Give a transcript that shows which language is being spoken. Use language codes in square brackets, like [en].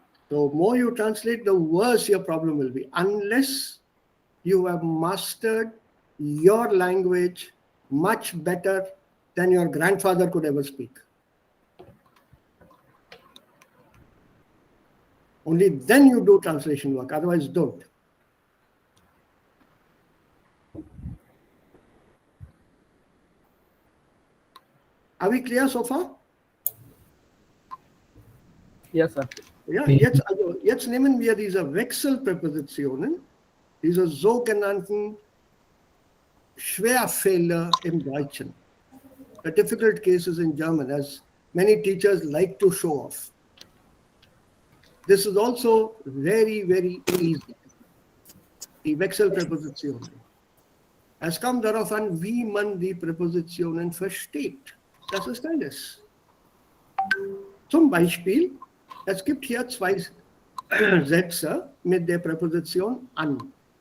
[en] So more you translate, the worse your problem will be, unless you have mastered your language much better than your grandfather could ever speak. Only then you do translation work, otherwise don't. Are we clear so far? Yes, sir. [de] Ja, jetzt nehmen wir diese Wechselpräpositionen, diese sogenannten Schwerfälle im Deutschen. [en] The difficult cases in German, as many teachers like to show off. This is also very, very easy. [de] Die Wechselpräpositionen. Es kommt darauf an, wie man die Präpositionen versteht. Das ist alles. Zum Beispiel, es gibt hier zwei Sätze mit der Präposition an.